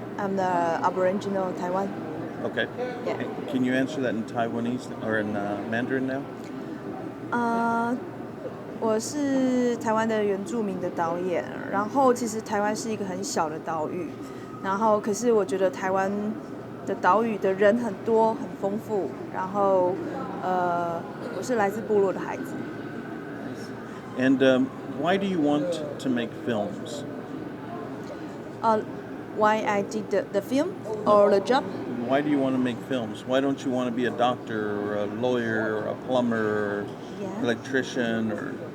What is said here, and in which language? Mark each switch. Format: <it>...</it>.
<en>I'm the aboriginal Taiwan. Okay. Yeah. Can you answer that in Taiwanese or in Mandarin now?</en> <zh>我是台湾的原住民的导演，然后其实台湾是一个很小的岛屿，然后可是我觉得台湾的岛屿的人很多很丰富，然后我是来自部落的孩子。</zh> <en>And why do you want to make films? Why I did the film or the job? Why do you want to make films? Why don't you want to be a doctor or a lawyer or a plumber or electrician or?</en>